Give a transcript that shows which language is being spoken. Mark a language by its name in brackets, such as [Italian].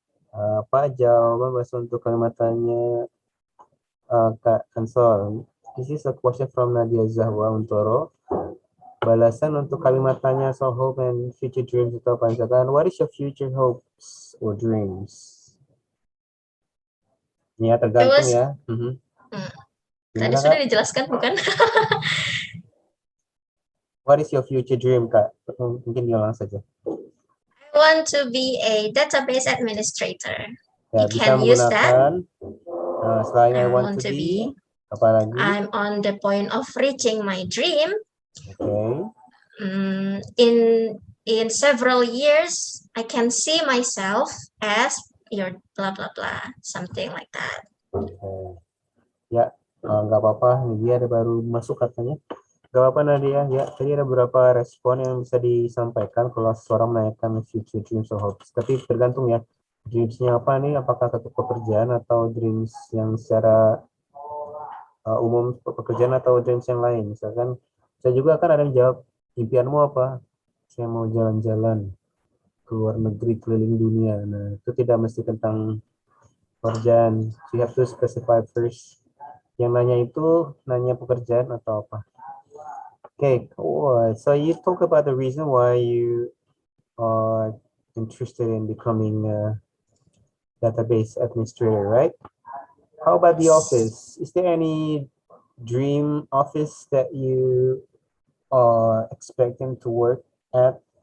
[Indonesian] Apa jawaban bahasa untuk kalimatannya Kak Ansol? [English] This is a question from Nadia Zahwa Untoro. [Indonesian] Balasan untuk kalimatannya soal [English] hope and future dreams [Indonesian] itu apa? [English] Misalkan, what is your future hopes or dreams? [Indonesian] Ya, tergantung ya. Tadi sudah dijelaskan, bukan? [English] What is your future dream, Kak? [Indonesian] Mungkin diulang saja. [English] I want to be a database administrator. [Indonesian] Ya, [English] You can use that. [Indonesian] Selain I [English] want want to be, be. [Indonesian] apa lagi? [English] I'm on the point of reaching my dream. Okay. In several years, I can see myself as your blah blah blah, something like that. [Indonesian] Okay. Ya, nggak apa-apa. Dia ada baru masuk katanya. Nggak apa-apa Nadia. Ya, tadi ada beberapa respon yang bisa disampaikan kalau seseorang menanyakan [English] future dreams or hopes. [Indonesian] Tapi tergantung ya, dreamsnya apa nih? Apakah satu pekerjaan atau dreams yang secara umum pekerjaan atau dreams yang lain. Misalkan saya juga kan ada yang jawab, impianmu apa? Saya mau jalan-jalan ke luar negeri, keliling dunia. Nah, itu tidak mesti tentang pekerjaan. [English] You have to specify first. [Indonesian] Yang nanya itu nanya pekerjaan atau apa? [English] Okay, so you talk about the reason why you are interested in becoming a database administrator, right? How about the office? Is there any dream office that you are expecting to work at?